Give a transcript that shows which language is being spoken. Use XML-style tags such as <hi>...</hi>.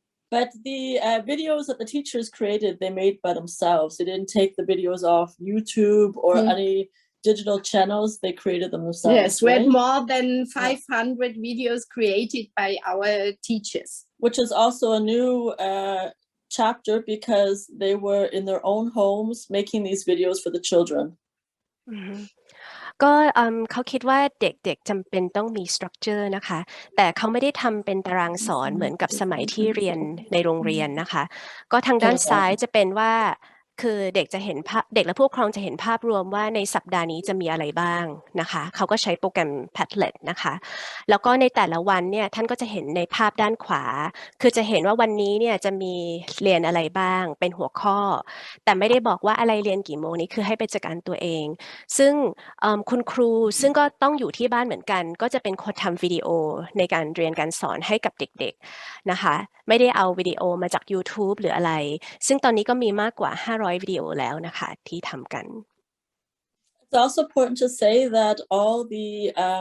<en>But the videos that the teachers created, they made by themselves. They didn't take the videos off YouTube or any digital channels. They created them themselves. Yes, we had more than 500 videos created by our teachers. Which is also a new chapter because they were in their own homes making these videos for the children.</en> <th>ก็เขาคิดว่าเด็กๆจำเป็นต้องมี structure นะคะแต่เขาไม่ได้ทำเป็นตารางสอนเหมือนกับสมัยที่เรียนในโรงเรียนนะคะก็ทางด้านซ้ายจะเป็นว่าคือเด็กจะเห็นภาพเด็กและผู้ปกครองจะเห็นภาพรวมว่าในสัปดาห์นี้จะมีอะไรบ้างนะคะเขาก็ใช้โปรแกรม Padlet นะคะแล้วก็ในแต่ละวันเนี่ยท่านก็จะเห็นในภาพด้านขวาคือจะเห็นว่าวันนี้เนี่ยจะมีเรียนอะไรบ้างเป็นหัวข้อแต่ไม่ได้บอกว่าอะไรเรียนกี่โมงนี้คือให้ไปจัดการตัวเองซึ่ง คุณครูซึ่งก็ต้องอยู่ที่บ้านเหมือนกันก็จะเป็นคนทำวิดีโอในการเรียนการสอนให้กับเด็กๆนะคะไม่ได้เอาวิดีโอมาจาก YouTube หรืออะไรซึ่งตอนนี้ก็มีมากกว่า500วิดีโอแล้วนะคะที่ทำกัน</th> <en>It's also important to say that all the</en>